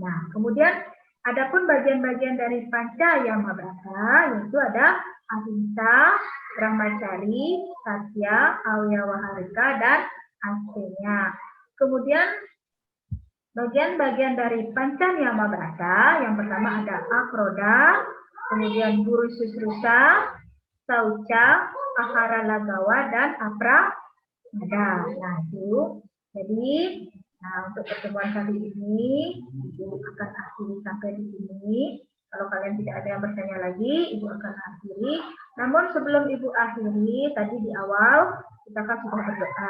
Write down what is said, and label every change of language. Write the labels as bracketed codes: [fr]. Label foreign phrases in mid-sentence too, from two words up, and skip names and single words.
[id] Nah, kemudian adapun bagian-bagian dari Pancayama Brata yaitu ada ahimsa, brahmacari, satya, awyawaharika, dan astenya. Kemudian bagian-bagian dari Pancayama Brata yang pertama ada akroda, kemudian guru susrusa, sauca, ahara lagawa, dan aprada. Nah, itu. Jadi untuk pertemuan kali ini, Ibu akan akhiri sampai di sini. Kalau kalian tidak ada yang bertanya lagi, Ibu akan akhiri. Namun sebelum Ibu akhiri, tadi di awal kita kan sudah berdoa.